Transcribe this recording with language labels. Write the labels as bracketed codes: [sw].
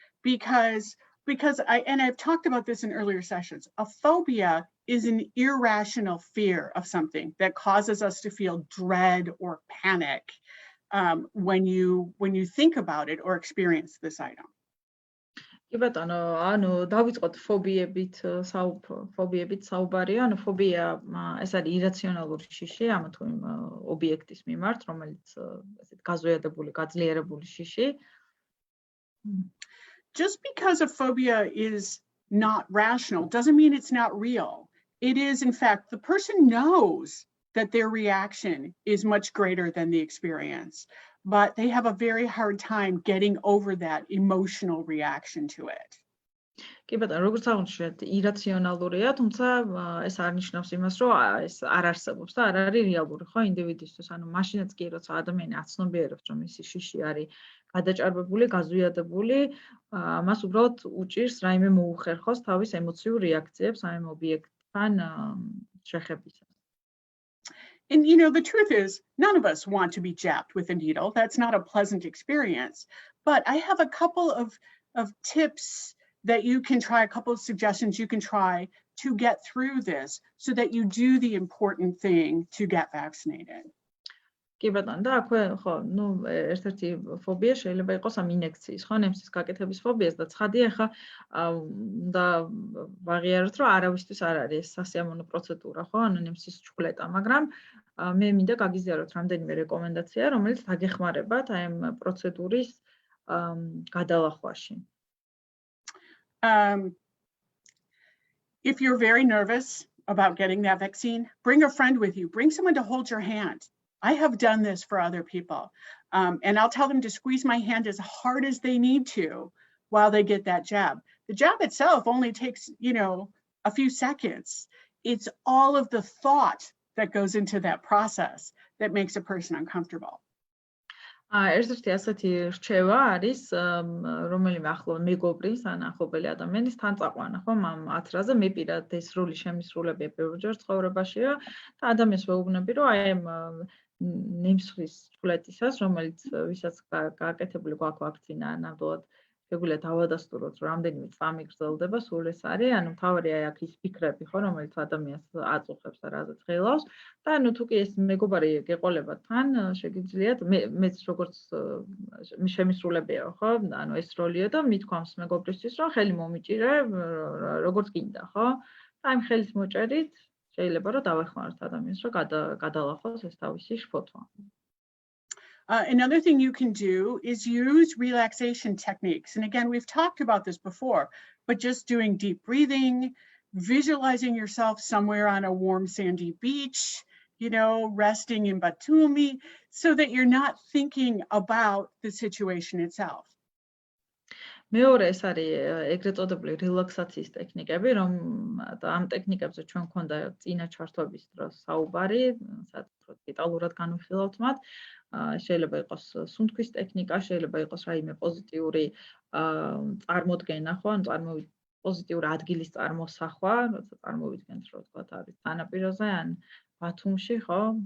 [en] Because I've talked about this in earlier sessions, a phobia is an irrational fear of something that causes us to feel dread or panic when you think about it or experience this item. [ka] კი ბატონო, ანუ დავიწყოთ ფობიებით საუბარი, ანუ ფობია ეს არის ირაციონალური შიში ამა თუ იმ ობიექტის მიმართ, რომელიც ესეთ გაზვიადებული, გაძლიერებული შიში. [en] Just because a phobia is not rational doesn't mean it's not real. It is, in fact, the person knows that their reaction is much greater than the experience, but they have a very hard time getting over that emotional reaction to it. [ka] კი ბატონო, როგორც აღნიშნეთ, ირაციონალურია, თუმცა ეს არ ნიშნავს იმას, რომ ეს არ არსებობს და არ არის რეალური, ხო, ინდივიდისთვის. ანუ მაშინაც კი, როცა ადამიანი აცნობიერებს, რომ მისი შიში არის გადაჭარბებული, გაზვიადებული, მას უბრალოდ უჭირს რაიმე მოუხერხოს თავის ემოციურ რეაქციებს ამ ობიექტთან შეხებისას. [en] And you know, the truth is, none of us want to be jabbed with a needle. That's not a pleasant experience. But I have a couple of tips that you can try, a couple of suggestions you can try to get through this so that you do the important thing to get vaccinated. [ka] კი ბატონო, და აქვე ხო, ნუ ერთ-ერთი ფობია შეიძლება იყოს ამ ინექციის, ხო, ნემსის გაკეთების ფობიას და ცხადია ხა და ვაღიაროთ, რომ არავისთვის არ არის სასიამოვნო პროცედურა, ხო, ანუ ნემსის ჩხვლეტა, მაგრამ მე მინდა გაგიზიაროთ რამდენიმე რეკომენდაცია, რომელიც დაგეხმარებათ აი ამ პროცედურის გადალახვაში. [en] If you're very nervous about getting that vaccine, bring a friend with you. Bring someone to hold your hand. I have done this for other people. And I'll tell them to squeeze my hand as hard as they need to while they get that jab. The jab itself only takes, you know, a few seconds. It's all of the thought that goes into that process that makes a person uncomfortable. [ka] ერთ-ერთი ასეთი რჩევა არის, რომელიმე ახლო მეგობრის ან ახლობელი ადამიანის თან წაყვანა, ხო, ამ ათრაზე მე პირად ეს როლი შემისრულებია ბევრჯერ ცხოვრებაშია და ადამიანს ვეუბნები, რომ აი ამ ნემსხის ჩხვლეტისას, რომელიც ვისაც გააკეთებული გვაქვს ვაქცინა, ნამდვილად შეგვიძლია დავადასტუროთ, რომ რამდენიმე წამი გრძელდება, სულ ეს არის, ანუ მთავარი აი აქ ის ფიქრები, ხო, რომელიც ადამიანს აწუხებს და რაზეც ღელავს და ანუ თუ კი ეს მეგობარი გეყოლება თან, შეგიძლიათ მეც როგორც შემისრულებია, ხო, ანუ ეს როლია და მithქვამს მეგობრისთვის, რომ ხელი მომიჭირე, როგორც გინდა, ხო? და ამ ხელის მოჭერით შეიძლება რომ დავეხმაროთ ადამიანს, რომ გადალახოს ეს თავისი შფოთვა. [en] Another thing you can do is use relaxation techniques. And again, we've talked about this before, but just doing deep breathing, visualizing yourself somewhere on a warm sandy beach, you know, resting in Batumi, so that you're not thinking about the situation itself. [ka] მეორე ეს არის ეგრეთ წოდებული რელაქსაციის ტექნიკები, რომ ამ ტექნიკებზე ჩვენ გვქონდა წინა ჩართვების დროს საუბარი, სადაც დეტალურად განვიხილავთ მათ. შეიძლება იყოს სუნთქვის ტექნიკა, შეიძლება იყოს რაიმე პოზიტიური წარმოდგენა, ხო, ანუ პოზიტიური ადგილის წარმოსახვა, როცა წარმოვიდგენთ, რომ თქვათ არის თანაპიროზე ან ბათუმში, ხო?